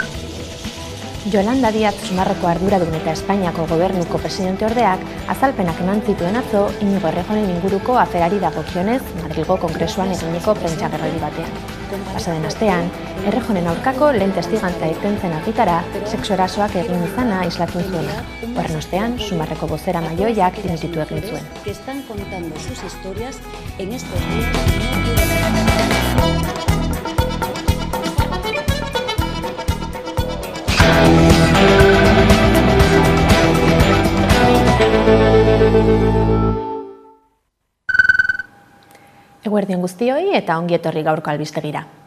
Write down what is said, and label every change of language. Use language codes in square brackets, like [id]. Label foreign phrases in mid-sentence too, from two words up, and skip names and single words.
[eu] Yolanda Díaz Sumarreko arduradun eta Espainiako gobernuko presidente ordeak azalpenak eman zituen atzo Iñigo Errejonen inguruko aferari dagokionez Madrilgo Kongresuan eginiko prentsagerraldi batean. Pasaden astean, Errejonen aurkako lehen testigantza irten argitara sexu erasoak egin izana islatun zuena. Horren ostean, Sumarreko bozera maioiak dimititu egin zuen. [es] Que están contando sus historias en estos días. [eu] Eguerdion guztioi eta ongi etorri gaurko albistegira.